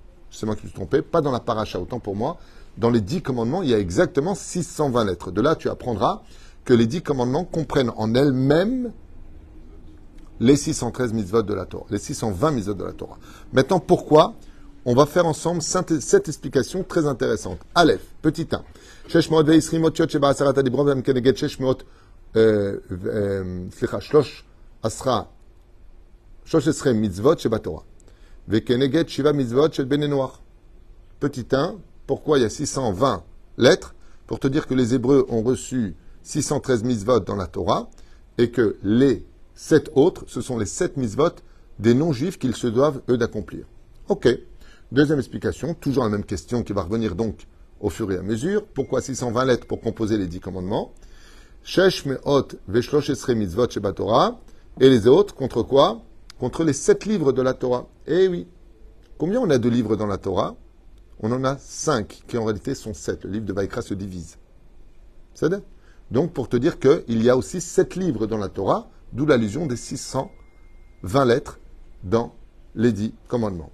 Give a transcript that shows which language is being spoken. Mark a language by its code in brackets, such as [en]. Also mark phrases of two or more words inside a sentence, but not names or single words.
[fr] C'est moi qui me suis trompé. Pas dans la Parashat, autant pour moi. Dans les 10 commandements, il y a exactement 620 lettres. De là, tu apprendras que les 10 commandements comprennent en elles-mêmes les 613 mitzvot de la Torah, les 620 mitzvot de la Torah. Maintenant, pourquoi? On va faire ensemble cette explication très intéressante. Aleph, petit 1. [he] שש מאות ועשרים אותיות שבעשרת הדברות והם כנגד שש מאות שלוש עשרה מצוות שבתורה. וכנגד שבע מצוות של בני נח. [fr] Petit 1. Pourquoi il y a 620 lettres? Pour te dire que les Hébreux ont reçu 613 mitzvot dans la Torah et que les 7 autres, ce sont les 7 mitzvot des non-juifs qu'ils se doivent, eux, d'accomplir. Ok. Deuxième explication, toujours la même question qui va revenir donc au fur et à mesure. Pourquoi 620 lettres pour composer les 10 commandements? [he] שש מאות ושלוש עשרה מצוות שבתורה. [fr] Et les autres, contre quoi? Contre les 7 livres de la Torah. Eh oui. Combien on a de livres dans la Torah? On en a 5, qui en réalité sont 7. Le livre de Vaïkra se divise. C'est ça? Donc, pour te dire qu'il y a aussi 7 livres dans la Torah, d'où l'allusion des 620 lettres dans les 10 commandements.